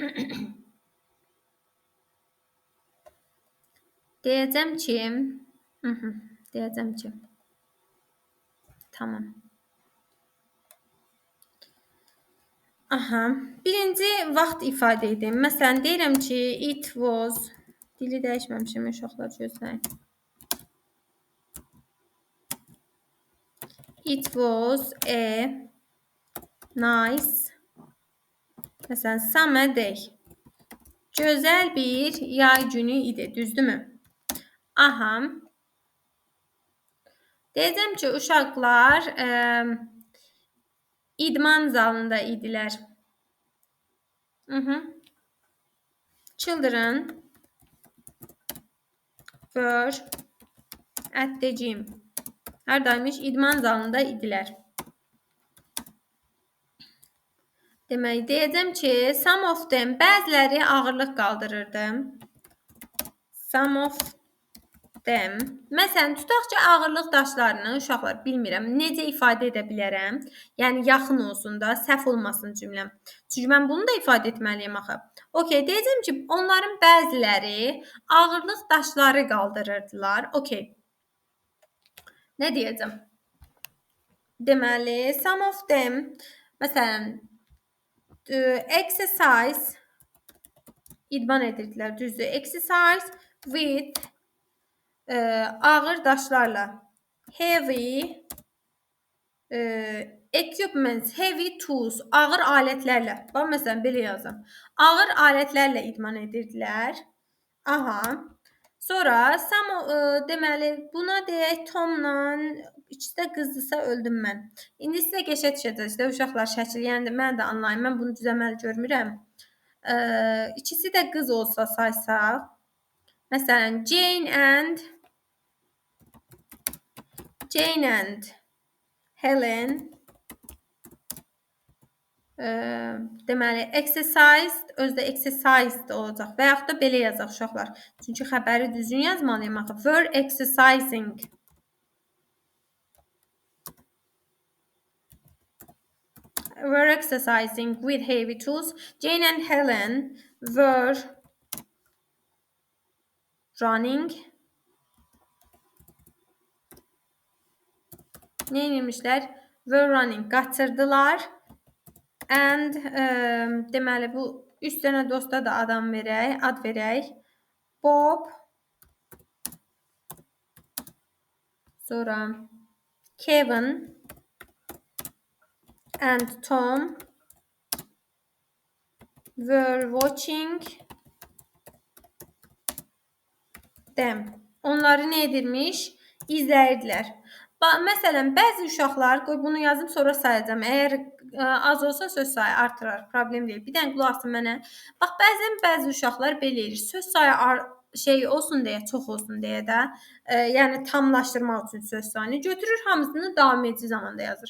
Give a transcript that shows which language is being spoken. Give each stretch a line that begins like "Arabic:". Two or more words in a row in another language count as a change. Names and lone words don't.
Azerbaijani: Deyəcəm ki, tamam. Aha, birinci vaxt ifadə edim. Məsələn, deyirəm ki,
English: it was,
Azerbaijani: dili dəyişməmişəm, uşaqlar gözləyin.
English: It was a nice, məsələn, summer day.
Azerbaijani: Gözəl bir yay günü idi, düzdürmü? Aha. Deyəcəm ki, uşaqlar idman zalında idilər.
English: Children were at the gym.
Azerbaijani: Haradaymış? İdman zalında idilər. Demək, deyəcəm ki,
English: some of them,
Azerbaijani: bəziləri ağırlıq qaldırırdı.
English: Some of them.
Azerbaijani: Məsələn, tutaq ki, ağırlıq daşlarını, uşaqlar, bilmirəm, necə ifadə edə bilərəm. Yəni, yaxın olsun da, səhv olmasın cümləm. Çünki mən bunu da ifadə etməliyim axı. Okay, deyəcəm ki, onların bəziləri ağırlıq daşları qaldırırdılar. Okay. Nə deyəcəm? Deməli,
English: some of them,
Azerbaijani: məsələn, exercise, idman edirdilər, düzdür.
English: Exercise with
Azerbaijani: ağır daşlarla.
English: Heavy equipments, heavy tools,
Azerbaijani: ağır alətlərlə. Bax, məsələn, belə yazım. Ağır alətlərlə idman edirdilər. Aha. Sonra, deməli, buna deyək, Tomla, ikisi də qızdırsa öldüm mən. İndi sizə qəşə düşəcək, uşaqlar şəkil, yəni mən də anlayın, mən bunu düzəməli görmürəm. İkisi də qız olsa saysaq, məsələn, Jane and Helen deməli, exercised özdə exercised olacaq və yaxud da belə yazaq uşaqlar. Çünki xəbəri düzgün yazmalıyam axı.
English: Were exercising. Were exercising with heavy tools. Jane and Helen were running.
Azerbaijani: Ne etmişlər?
English: Were running. Qaçırdılar.
Azerbaijani: And deməli bu 3 dənə dosta da ad verək.
English: Bob, sonra Kevin and Tom were watching them.
Azerbaijani: Onları nə edirmiş? İzləyirdilər. Məsələn, bəzi uşaqlar, qoy bunu yazım, sonra sayacağım. Əgər az olsa söz sayı artırar, problem deyil. Bir dənə qulaq asın mənə. Bax, bəzi uşaqlar belə edir. Söz sayı olsun deyə, çox olsun deyə də, yəni tamlaşdırmaq üçün söz sayını götürür, hamısını davam edici zamanda yazır.